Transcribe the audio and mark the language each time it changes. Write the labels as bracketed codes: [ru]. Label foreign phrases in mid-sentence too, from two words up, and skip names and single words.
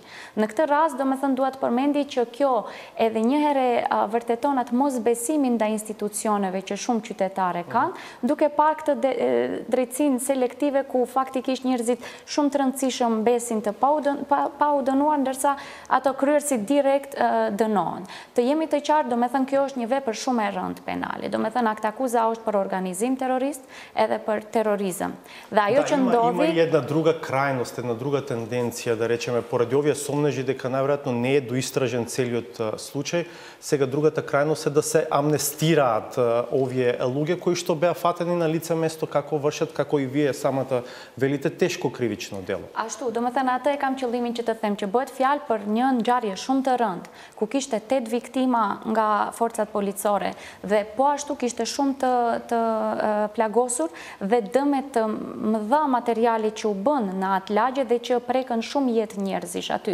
[sq] Në këtë rast, domethënë duhet përmendi që kjo edhe një herë vërteton atë mosbesimin ndaj institucioneve që shumë qytetare kanë, duke parë këtë drejtësinë selektive ku faktikisht njerëzit shumë të rëndësishëm besin të pa u dënuar, ndërsa ato kryerësit direkt dënohen. Të jemi të qartë, domethënë kjo është një vepër shumë e rëndë penale. Domethënë akt akuza është për organizim terrorist edhe për terrorizëm. Dhe ajo që ndodhi... [mk] Има една друга крајност, една друга тенденција, да речеме, поради овие сомнежи дека најверојатно не е доистражен целиот случај, сега другата крајност е да се амнестираат овие луѓе кои што беа фатени на лице место како вршат, како и вие самата велите, тешко кривично дело. [sq] Ashtu, domethënë atë e kam qëllimin që të them që bëhet fjalë për një ngjarje shumë të rëndë, ku kishte 8 viktima nga forcat policore dhe po ashtu kishte shumë të plagosur dhe dëme të mëdha materiali që u bën në atë lagje dhe që prekën shumë jetë njerëzish aty.